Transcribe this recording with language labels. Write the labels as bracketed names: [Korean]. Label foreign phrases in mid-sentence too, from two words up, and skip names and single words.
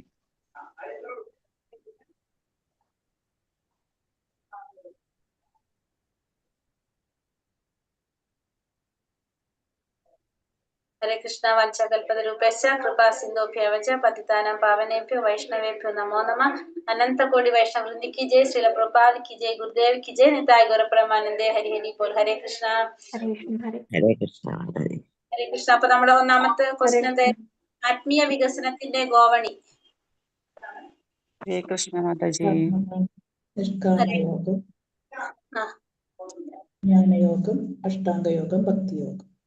[Malayalam] ഹരേ കൃഷ്ണ. [Sanskrit] വഞ്ചകൽപതരൂപേശ്ച കൃപാ സിന്ധുഭ്യവച പതിതാനാം പാവനേഭ്യോ വൈഷ്ണവേഭ്യോ നമോ നമഃ. അനന്ത കോടി വൈഷ്ണവ വൃന്ദി [Hindi] की जय, श्रील प्रभुपाद की जय, गुरुदेव की जय, [Bangla] নিতাই গৌর পরমানন্দে হরি হরি বোল. [Hindi] हरे കൃഷ്ണ. [Malayalam] ഹരേ കൃഷ്ണ. ഹരേ കൃഷ്ണ. അപ്പൊ നമ്മുടെ ഒന്നാമത്തെ ക്വസ്റ്റ്യൻ എന്താ? ആത്മീയ വികസനത്തിന്റെ ഗോവണി. ഹരേ കൃഷ്ണ മാതാജി. നിഷ്കാമയോഗം, ജ്ഞാനയോഗം, അഷ്ടാംഗയോഗം, ഭക്തിയോഗം.